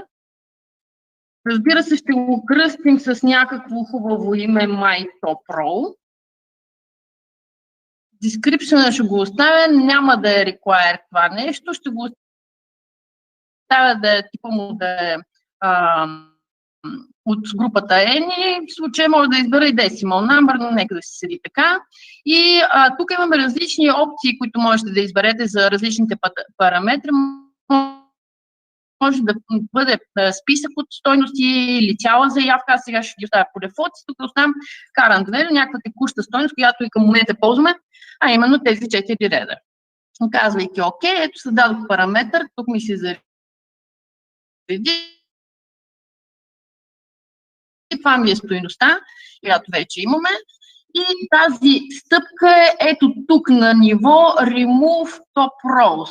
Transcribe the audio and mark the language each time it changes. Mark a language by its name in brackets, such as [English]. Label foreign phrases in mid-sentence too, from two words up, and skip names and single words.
[Bulgarian] Разбира се, ще го кръстим с някакво хубаво име MyTopRow. Description ще го оставя, няма да е require това нещо, ще го оставя да е типа му да е от групата Any, в случая може да избера и [English] decimal number, [Bulgarian] но нека да си седи така. И тук имаме различни опции, които можете да изберете за различните параметри. Може да бъде списък от стойности или цяла заявка. Аз сега ще ги оставя по дефолт. Тук оставям [English] current value, [Bulgarian] някаква текуща стойност, която и към момента ползваме, а именно тези 4 реда. Казвайки ОК, ето създадох параметър, тук ми се зареди. И това ми е стойността, която вече имаме. И тази стъпка е ето тук на ниво [English] Remove Top Rows.